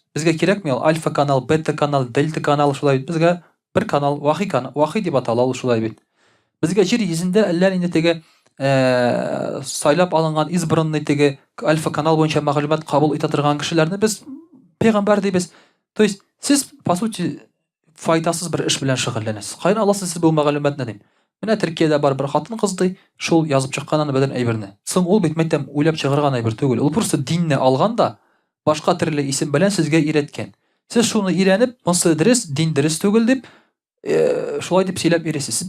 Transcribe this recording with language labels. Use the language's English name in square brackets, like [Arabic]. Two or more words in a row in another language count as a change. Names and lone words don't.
[Tatar] Безгә кирәкми ул альфа канал, бета канал, дельта канал шулай бит. Безгә бер канал вахи дип атала ул шулай бит. Безгә җир йөзендә әллә инде теге сайлап алынган избранный теге альфа канал буенча мәгълүмат кабул итә торган кешеләрне без пәйгамбәр дибез. [Russian] То есть [Tatar] сез [Russian] по сути [Tatar] файдасыз бер эш белән шөгыльләнәсез. Кайдан аласыз сез бу мәгълүматны дим. Менә Төркиядә бар бер хатын-кыз ди, шул язып чыккан бер әйберне. Соң ул бит мәктәп уйлап чыгарган әйбер түгел. Ул просто динне алган да башка төрле исем белән сезгә өйрәткән. Сез шуны өйрәнеп, монсы дөрес, дин дөрес түгел дип шулай дип сөйләп йөрисез.